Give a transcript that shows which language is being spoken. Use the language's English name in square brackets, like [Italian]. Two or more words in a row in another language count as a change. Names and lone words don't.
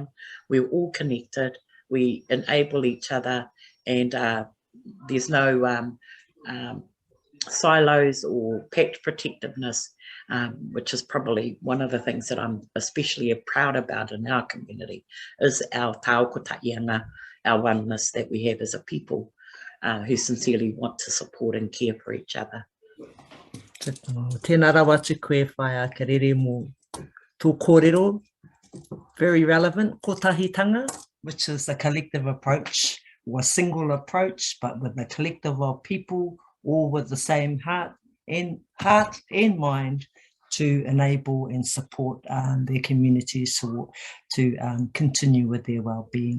[English] We're all connected, we enable each other, and there's no silos or pact protectiveness, which is probably one of the things that I'm especially proud about in our community, is our taokotaianga, our oneness that we have as a people who sincerely want to support and care for each other. [Māori] Tēnā rawa te koe, Whai Akarere, mō tō kōrero. [English] Very relevant, kotahitanga, which is a collective approach, or a single approach, but with a collective of people, all with the same heart and mind to enable and support their communities to continue with their well-being.